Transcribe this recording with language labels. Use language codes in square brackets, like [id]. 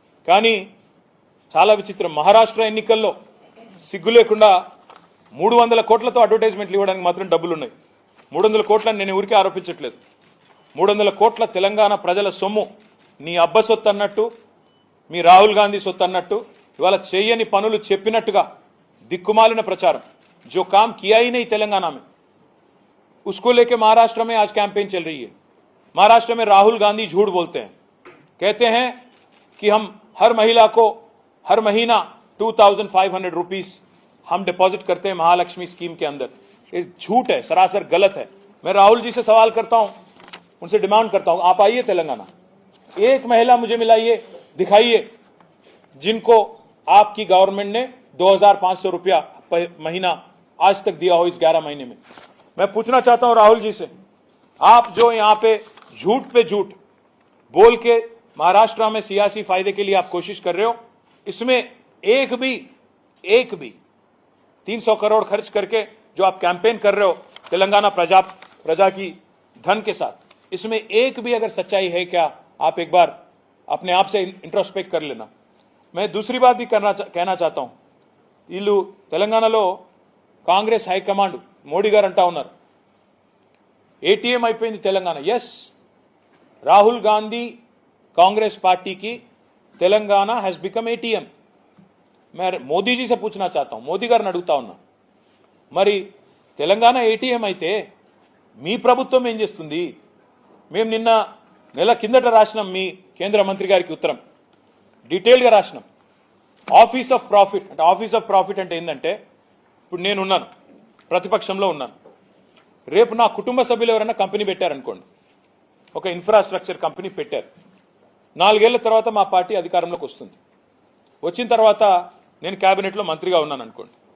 [te] కానీ చాలా విచిత్రం, మహారాష్ట్ర ఎన్నికల్లో సిగ్గు లేకుండా 300 కోట్లతో అడ్వర్టైజ్మెంట్లు ఇవ్వడానికి మాత్రం డబ్బులు ఉన్నాయి. 300 కోట్లని నేను ఊరికే ఆరోపించట్లేదు. 300 కోట్ల తెలంగాణ ప్రజల సొమ్ము నీ అబ్బ సొత్తు అన్నట్టు, మీ రాహుల్ గాంధీ సొత్తు అన్నట్టు ఇవాళ చేయని పనులు చెప్పినట్టుగా దిక్కుమాలిన ప్రచారం. [hi] जो काम किया ही नहीं तेलंगाना में, उसको लेके महाराष्ट्र में आज कैंपेन चल रही है. महाराष्ट्र में राहुल गांधी झूठ बोलते हैं, कहते हैं कि हम हर महिला को हर महीना 2,500 रुपीस हम डिपॉजिट करते हैं महालक्ष्मी स्कीम के अंदर. ये झूठ है, सरासर गलत है. मैं राहुल जी से सवाल करता हूं, उनसे डिमांड करता हूं, आप आइए तेलंगाना, एक महिला मुझे मिलाइए, दिखाइए जिनको आपकी गवर्नमेंट ने 2,500 रुपया महीना आज तक दिया हो इस 11 महीने में. मैं पूछना चाहता हूं राहुल जी से, आप जो यहां पे झूठ बोल के महाराष्ट्र में सियासी फायदे के लिए आप कोशिश कर रहे हो, इसमें एक भी 300 करोड़ खर्च करके जो आप कैंपेन कर रहे हो तेलंगाना प्रजा की धन के साथ, इसमें एक भी अगर सच्चाई है क्या, आप एक बार अपने आप से इंट्रोस्पेक्ट कर लेना. मैं दूसरी बात भी कहना चाहता हूं, [te] వీళ్ళు తెలంగాణలో కాంగ్రెస్ హైకమాండ్ మోడీ గారు అంటా ఉన్నారు ఏటీఎం అయిపోయింది తెలంగాణ. ఎస్, రాహుల్ గాంధీ [hi] कांग्रेस पार्टी की [en] Telangana has become ATM. [hi] मैं मोदी जी से पूछना चाहता हूं, [te] मोदी गारिని అడుగుతా ఉన్నా, మరి తెలంగాణ ఏటీఎం అయితే మీ ప్రభుత్వం ఏం చేస్తుంది? మేము నిన్న నెల కిందట రాసినాం మీ కేంద్ర మంత్రి గారికి ఉత్తరం, డీటెయిల్ గా రాసినాం. ఆఫీస్ ఆఫ్ ప్రాఫిట్ అంటే, ఆఫీస్ ఆఫ్ ప్రాఫిట్ అంటే ఏంటంటే, ఇప్పుడు నేను ఉన్నాను, ప్రతిపక్షంలో ఉన్నాను, రేపు నా కుటుంబ సభ్యులు ఎవరైనా కంపెనీ పెట్టారనుకోండి, ఒక ఇన్ఫ్రాస్ట్రక్చర్ కంపెనీ పెట్టారు, 4 ఏళ్ల తర్వాత మా పార్టీ అధికారంలోకి వస్తుంది, వచ్చిన తర్వాత నేను క్యాబినెట్లో మంత్రిగా ఉన్నాను అనుకోండి.